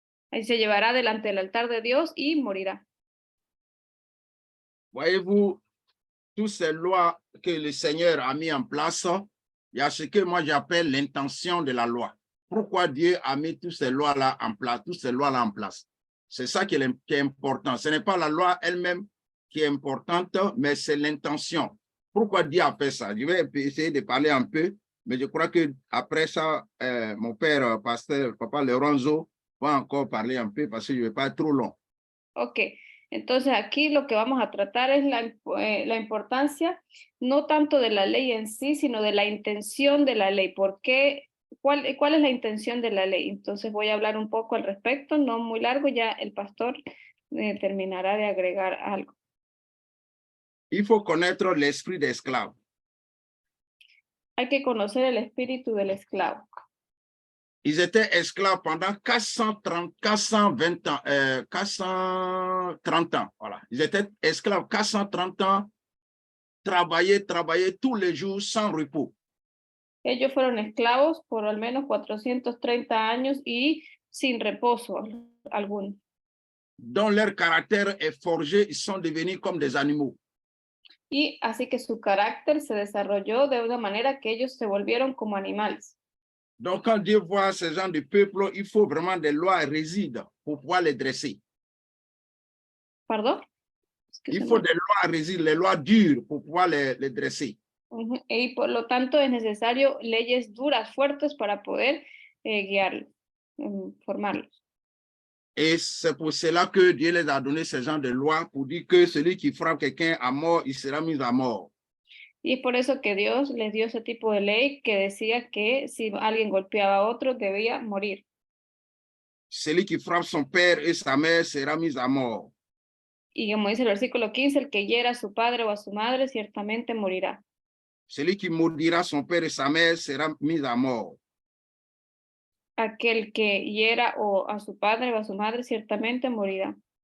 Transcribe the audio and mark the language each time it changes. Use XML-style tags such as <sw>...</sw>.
<es>Ahí se llevará delante del altar de Dios y morirá.</es> <fr>Voyez-vous, toutes ces lois que le Seigneur a mis en place, il y a ce que moi j'appelle l'intention de la loi. Pourquoi Dieu a mis toutes ces lois-là en place, toutes ces lois-là en place? C'est ça qui est important. Ce n'est pas la loi elle-même qui est importante, mais c'est l'intention. Pourquoi Dieu a fait ça? Je vais essayer de parler un peu, mais je crois que après ça, mon père, pasteur, papa Lorenzo, va encore parler un peu parce que je ne vais pas être trop long.</fr> <es>Ok, entonces aquí lo que vamos a tratar es la importancia, no tanto de la ley en sí, sino de la intención de la ley. ¿Por qué? ¿Cuál es la intención de la ley? Entonces voy a hablar un poco al respecto, no muy largo, ya el pastor terminará de agregar algo.</es> <fr>Il faut connaître l'esprit d'esclave.</fr> <es>Hay que conocer el espíritu del esclavo.</es> <fr>Ils étaient esclaves pendant 430 ans. Voilà. Ils étaient esclaves 430 ans, travaillaient tous les jours sans repos.</fr> <es>Ellos fueron esclavos por al menos 430 años y sin reposo alguno.</es> <fr>Dont leur caractère est forgé, ils sont devenus comme des animaux.</fr> <es>Y así que su carácter se desarrolló de una manera que ellos se volvieron como animales.</es> <fr>Donc, quand Dieu voit ce genre de peuple, il faut vraiment des lois rigides pour pouvoir les dresser.</fr> <es>¿Perdón?</es> <fr>Il faut des lois rigides, les lois dures pour pouvoir les dresser.</fr> <es>Y por lo tanto es necesario leyes duras, fuertes para poder guiarlos, formarlos.</es> <fr>Et c'est pour cela que Dieu les a donné ce genre de lois pour dire que celui qui frappe quelqu'un à mort, il sera mis à mort.</fr> <es>Y es por eso que Dios les dio ese tipo de ley que decía que si alguien golpeaba a otro debía morir.</es> <fr>Celui qui frappe son père et sa mère sera mis à mort.</fr> <es>Y como dice el versículo 15, el que hiera a su padre o a su madre ciertamente morirá.</es> <fr>Celui qui maudira son père et sa mère sera mis à mort.</fr> <es>Aquel que hiera o a su padre o a su madre ciertamente morirá.</es>